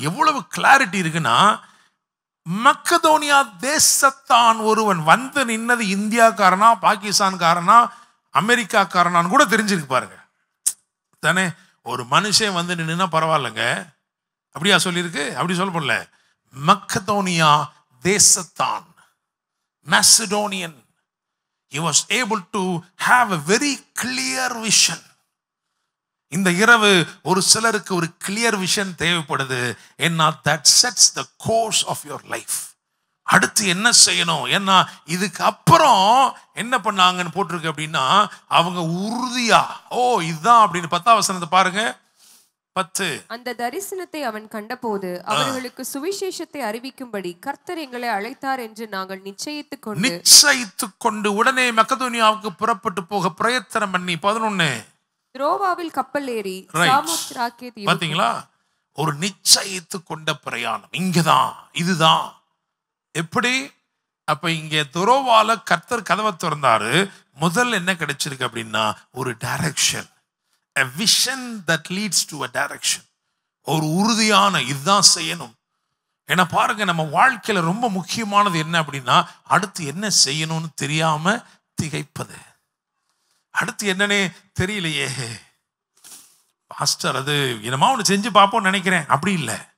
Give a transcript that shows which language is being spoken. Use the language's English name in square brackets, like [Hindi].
[Tamil] எவ்வளவு கிளாரிட்டி இருக்குன்னா, மக்கதோனியா தேசத்தான் ஒருவன் வந்து நின்னது இந்தியாக்காரனா, பாகிஸ்தான்காரனா, அமெரிக்காக்காரனான்னு கூட தெரிஞ்சிருக்கு பாருங்க தானே. ஒரு மனுஷன் வந்து நின்னா பரவாயில்லைங்க, அப்படியா சொல்லியிருக்கு? அப்படி சொல்ல போடல. Macedonia தேசத்தான், [English] Macedonian, he was able to have a very clear vision. [Tamil] இந்த இரவு ஒரு சிலருக்கு ஒரு கிளியர் விஷன் தேவைப்படுது. [English] ஏன்னா that sets the course of your life. [Tamil] அடுத்து என்ன செய்யணும், ஏன்னா இதுக்கு அப்புறம் என்ன பண்ணாங்கன்னு போட்டிருக்கு அப்படின்னா, அவங்க உறுதியா இதுதான் அப்படின்னு 10ஆம் வசனத்தை பாருங்க. 10. அந்த தரிசனத்தை அவன் கண்டபோது அவர்களுக்கு சுவிசேஷத்தை அறிவிக்கும்படி கர்த்தர் எங்களை அழைத்தார் என்று நாங்கள் நிச்சயித்துக் கொண்டு உடனே மக்கதோனியாவுக்கு புறப்பட்டு போக பிரயத்தனம் பண்ணி 11 த்ரோவாவில் கப்பல் ஏறி சாமோத்ராக்கே தீவு. பாத்தீங்களா, ஒரு நிச்சயித்து கொண்ட பிரயாணம் இங்கதான், இதுதான். எப்படி? அப்ப இங்க துரோவால கர்த்தர் கதவை திறந்தாரு. முதல்ல என்ன கிடைச்சிருக்கு அப்படின்னா, ஒரு direction, [English] a vision that leads to a direction. [Tamil] ஒரு உறுதியான இதுதான் செய்யணும். ஏன்னா பாருங்க, நம்ம வாழ்க்கையில ரொம்ப முக்கியமானது என்ன அப்படின்னா, அடுத்து என்ன செய்யணும்னு தெரியாம திகைப்பது. அடுத்து என்னன்னே தெரியலையே பாஸ்டர், அது என்னமா ஒன்று செஞ்சு பார்ப்போம்னு நினைக்கிறேன். அப்படி இல்லை.